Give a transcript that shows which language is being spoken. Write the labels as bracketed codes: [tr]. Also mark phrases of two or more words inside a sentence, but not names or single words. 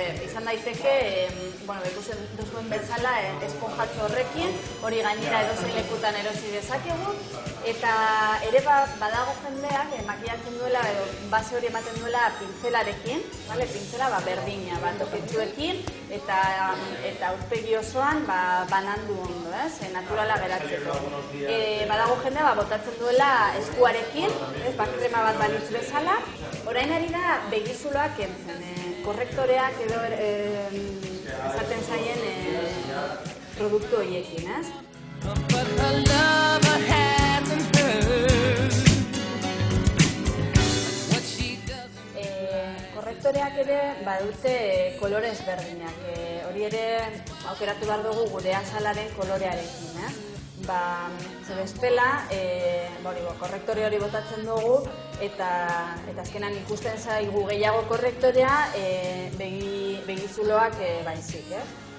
[eu] Izan daiteke, ikusten duzuen bezala, esponjatxo horrekin, hori gainera edozein lekutan erosi dezakegu, eta ere badago jendeak makillatzen duela edo base hori ematen duela pintzelarekin, pintzela berdina, toketsuekin, eta aurpegi osoan banandu ondo, naturala geratzeko. Badago jendea botatzen duela eskuarekin, krema bat balitz bezala, orain ari da begizuloak kentzen, korrektoreak edo esaten zaien produktu horiekin, ez? [en] But her lover hasn't heard what she doesn't. [eu] Korrektoreak ere badute kolore ezberdinak, hori ere aukeratu behar dugu gure azalaren kolorearekin, ez? Bestela, korrektore hori botatzen dugu eta azkenan ikusten zaigu gehiago korrektorea begizuloak baizik, ez?